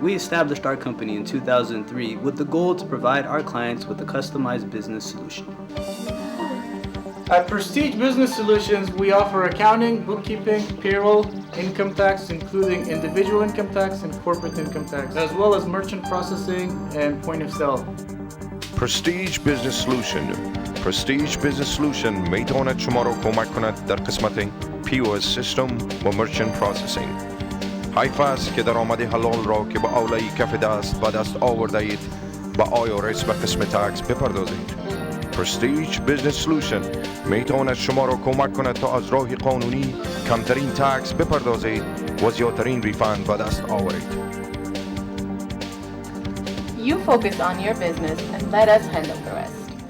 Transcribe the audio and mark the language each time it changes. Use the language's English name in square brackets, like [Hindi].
[English] We established our company in 2003 with the goal to provide our clients with a customized business solution. At Prestige Business Solutions, we offer accounting, bookkeeping, payroll, income tax, including individual income tax and corporate income tax, as well as merchant processing and point of sale. Prestige Business Solution. [Persian] Prestige Business Solution میتواند شما را کمک کند در قسمت POS سیستم و مرچنت پروسسینگ. حیف است که درآمد حلال را که با اولای کف دست به دست آورده اید با IRS به قسم تکس بپردازید. Prestige Business Solution میتواند شما را کمک کند تا از راه قانونی کمترین تکس بپردازید و زیادترین ریفند به دست آورید. [English] You focus on your business and let us handle the rest.